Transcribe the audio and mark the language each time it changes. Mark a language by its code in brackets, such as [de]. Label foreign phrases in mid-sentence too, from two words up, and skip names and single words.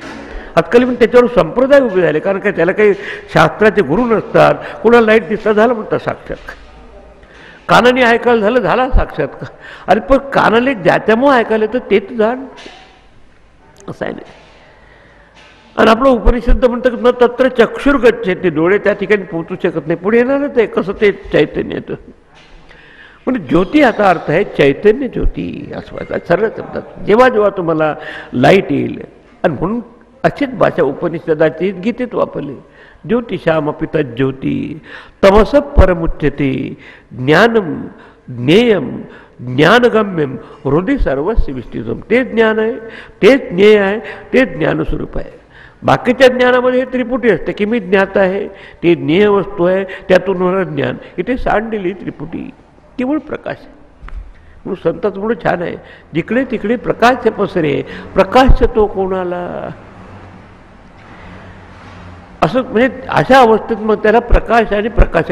[mr] आजकाल पण त्याच्यावर संप्रदाय उभे झाले, कारण काय त्याला काही शास्त्राचे गुरु नसतात. कुणाला लाईट दिसता झालं म्हणतात साक्षात, कानाने ऐकायला झाला साक्षात. अरे पण कानाले ज्याच्यामुळे ऐकायला तर तेच जाण असं आहे नाही. आणि आपलं उपनिषद म्हणतं [sa] न तत्र चक्षुर गच्छेते, [mr] डोळे त्या ठिकाणी पोहोचू शकत नाही. पुढे येणारच आहे कसं ते चैतन्य येतं. म्हणजे ज्योती याचा अर्थ आहे चैतन्य ज्योती असं व्हायचं सरळ शब्दात. जेव्हा जेव्हा तुम्हाला लाईट येईल, आणि म्हणून अशीच भाषा उपनिषदाची गीतेत वापरली. [sa] ज्योतिषामपि तज्ज्योती तमस परमुच्यते ज्ञानम ज्ञेयम ज्ञानगम्यम हृदय सर्वस्व विष्टितम. [mr] ते ज्ञान आहे, तेच ज्ञेय आहे, तेच ज्ञानस्वरूप आहे. बाकीच्या ज्ञानामध्ये हे त्रिपुटी असते की मी ज्ञात आहे, ते ज्ञेय वस्तू आहे, त्यातून होणारं ज्ञान. इथे सांडलेली त्रिपुटी केवळ प्रकाश आहे. म्हणून संतांचं म्हणून छान आहे, जिकडे तिकडे प्रकाश पसरे, प्रकाश तो कोणाला, असं म्हणजे अशा अवस्थेत मग त्याला प्रकाश आणि प्रकाशक.